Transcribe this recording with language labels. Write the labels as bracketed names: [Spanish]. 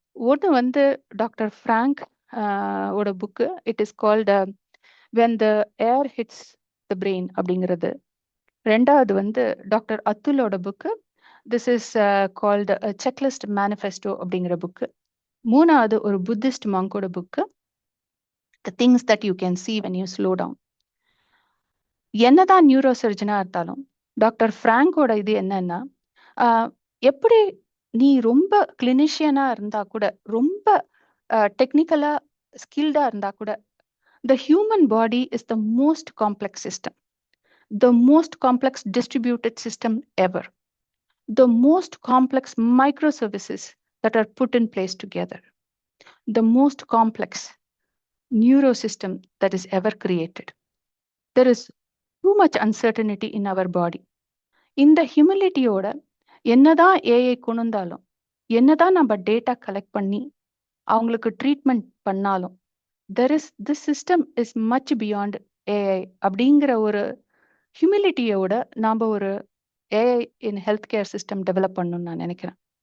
[Tamil] ஒன்று வந்து doctor Frank ஓட book, [English] it is called when the air hits the brain [Tamil] அப்படிங்கிறது. ரெண்டாவது வந்து doctor அத்துலோட book, [English] this is called checklist manifesto [Tamil] அப்படிங்கிற புக்கு. மூணாவது ஒரு Buddhist மாங்கோட book, [English] The things that you can see when you slow down. [Tamil] என்னதான் neuro சர்ஜனா இருந்தாலும் doctor ஃப்ராங்கோட இது என்னன்னா எப்படி நீ ரொம்ப கிளினிஷியனா இருந்தா கூட [English] ரொம்ப டெக்னிக்கலா ஸ்கில்டா இருந்தா கூட the human body is the most complex system, the most complex distributed system ever, the most complex microservices that are put in place together, the most complex neurosystem that is ever created. There is too much uncertainty in our body. [Tamil] இந்த ஹியூமிலிட்டியோட என்னதான் AI கொண்டு வந்தாலும், என்னதான் நம்ம data collect பண்ணி அவங்களுக்கு treatment பண்ணாலும், [English] this system is much beyond AI [Tamil] அப்படிங்கிற ஒரு ஹியூமிலிட்டியோட நாம ஒரு ஏஐ இன் ஹெல்த் கேர் சிஸ்டம் டெவலப் பண்ணணும்னு நான் நினைக்கிறேன்.